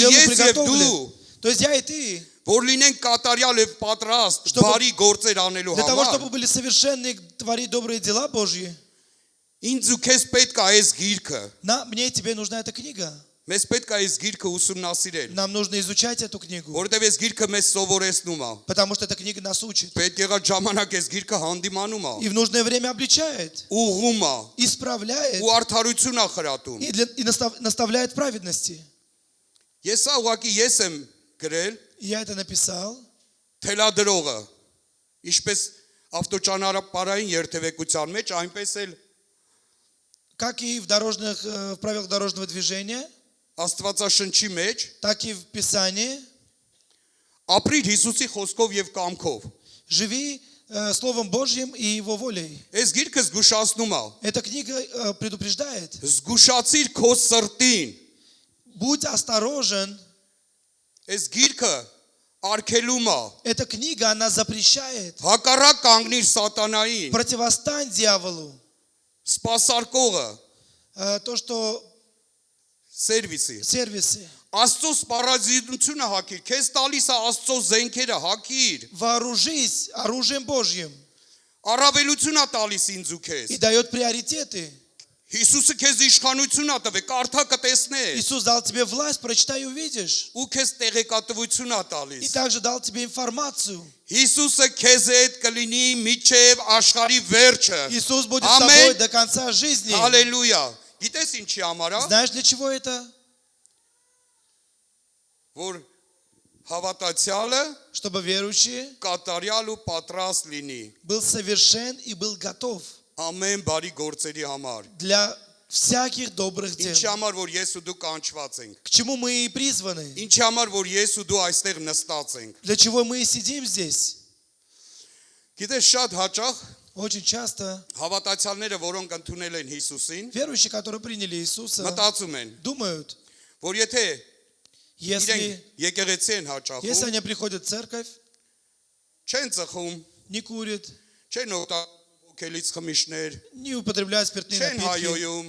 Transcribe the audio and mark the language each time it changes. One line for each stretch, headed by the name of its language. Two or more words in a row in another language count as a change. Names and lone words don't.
Russian: делу
Armenian: ես եւ
Russian: приготовлен.
Armenian: դու
Russian: То есть я и ты,
Armenian: որ լինենք կատարյալ եւ պատրաստ
Russian: Чтобы-
Armenian: բարի գործեր անելու
Russian: для того,
Armenian: համար
Russian: чтобы были совершенны, творить добрые дела Божьи,
Armenian: ինձ ու քեզ պետք է այս գիրքը
Russian: мне и тебе нужна эта книга.
Armenian: մեզ պետք է այս գիրքը ուսումնասիրել
Russian: Нам нужно изучать эту книгу,
Armenian: որովհետեւ այս գիրքը մեզ սովորեցնում է
Russian: потому что эта книга нас учит.
Armenian: պետք եղած ժամանակ այս գիրքը հանդիմանում է
Russian: И в нужное время обличает,
Armenian: ուղղում է
Russian: исправляет
Armenian: ու արդարություն է խրատում
Russian: и наставляет в праведности.
Armenian: ես ուղղակի ես եմ գրել
Russian: И я это написал.
Armenian: թելադրողը ինչպես ավտոճանապարհային երթևեկության մեջ այնպես էլ
Russian: Как и в правилах дорожного движения,
Armenian: Աստվածաշնչի մեջ
Russian: так и в Писании.
Armenian: ապրիր Հիսուսի խոսքով եւ կամքով
Russian: Живи Словом Божьим и Его волей.
Armenian: Այս գիրքը զգուշացնում է։
Russian: Эта книга предупреждает.
Armenian: Զգուշացիր քո սրտին։
Russian: Будь осторожен.
Armenian: Այս գիրքը արգելում է։
Russian: Эта книга, она запрещает.
Armenian: Հակառակ կանգնիր սատանային,
Russian: Противостань дьяволу.
Armenian: սպասարկողը,
Russian: То, что
Armenian: սերվիսի։
Russian: сервисы.
Armenian: Աստծո սպառազինությունը հակիր, քեզ տալիս է Աստծո զենքերը հակիր։
Russian: Вооружись оружием Божьим.
Armenian: Առավելություն է տալիս ինձ ու քեզ։
Russian: И дает приоритеты.
Armenian: Հիսուսը քեզ իշխանություն է տվել, կարդա կտեսնես։
Russian: Иисус дал тебе власть, прочитай и увидишь.
Armenian: Ու քեզ տեղեկատվություն է
Russian: И
Armenian: տալիս։
Russian: также дал тебе информацию.
Armenian: Հիսուսը քեզ հետ կլինի միջև աշխարհի վերջը։
Russian: Иисус будет с
Armenian: Ամեն։
Russian: тобой до конца жизни.
Armenian: Հալելույա։ Գիտես ինչի համար է,
Russian: Знаешь, для чего это?
Armenian: որ հավատացյալը
Russian: Чтобы верующий
Armenian: կատարյալ ու պատրաստ լինի
Russian: был совершен и был готов
Armenian: ամեն բարի գործերի համար։
Russian: для всяких добрых дел.
Armenian: Ինչի համար որ ես ու դու կանչված ենք։
Russian: К чему мы и призваны?
Armenian: Ինչի համար որ ես ու դու այստեղ նստած ենք։
Russian: Для чего мы и сидим здесь?
Armenian: Գիտես շատ հաճախ
Russian: Очень часто
Armenian: հավատացյալները, որոնք ընդունել են Հիսուսին,
Russian: верующие, которые приняли Иисуса,
Armenian: մտածում են,
Russian: думают,
Armenian: որ եթե
Russian: если
Armenian: իրենք եկեղեցի են հաճախում,
Russian: они приходят в церковь,
Armenian: չեն ծխում,
Russian: не курят,
Armenian: չեն օգտագործելից խմիչներ,
Russian: не употребляют спиртные
Armenian: չեն
Russian: напитки,
Armenian: հայոյում,